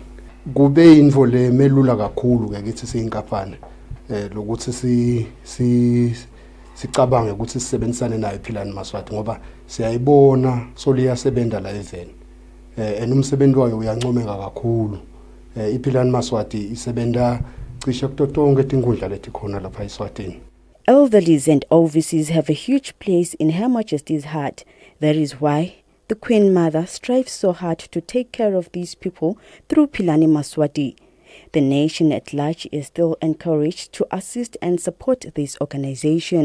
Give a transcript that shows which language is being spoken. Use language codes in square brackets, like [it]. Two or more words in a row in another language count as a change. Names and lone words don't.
[ss] Kube indvo le melula kakhulu ke kithi siyinkampani lokuthi sicabange ukuthi sisebenzisane nayo Philani Maswati ngoba siyayibona soliyasebenza la even umsebenzi wayo uyancomeka kakhulu. iPhilani Maswati isebenta cishe kutotonke tinkundla leti khona lapha eSwatini. [en] Elderlies and overseas have a huge place in Her Majesty's heart. That is why the Queen Mother strives so hard to take care of these people through Philani Maswati. The nation at large is still encouraged to assist and support this organization.